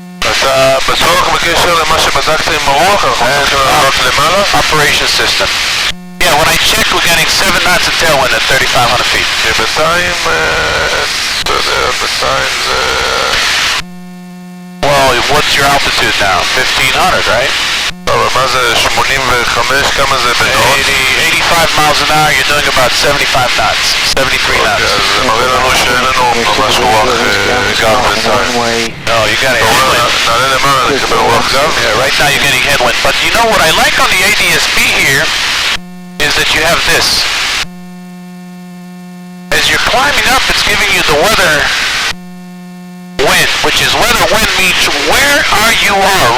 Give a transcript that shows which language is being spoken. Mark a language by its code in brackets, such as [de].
[he] אתה בטוח בקשר למה שבדקת עם הרוח? אנחנו צריכים לעלות למעלה? [en] Operation system. Yeah, when I checked, we're getting 7 knots of tailwind at 3,500 feet. [he] בינתיים, אתה יודע, בינתיים זה... [en] Well, what's your altitude now? 1,500, right? [he] אבל מה זה, 85, כמה זה בנוט? [en] 85 miles an hour, you're doing about 75 knots, 73 knots. [he] אז זה מראה לנו שאין לנו ממש רוח גב בינתיים. [en] No, you got a headwind. [he] נעלה למעלה, נקבל רוח גב? [en] Yeah, right now you're getting headwind. But you know what I like on the ADSB here is that you have this. As you're climbing up, it's giving you the weather wind, which is weather wind means where are you are.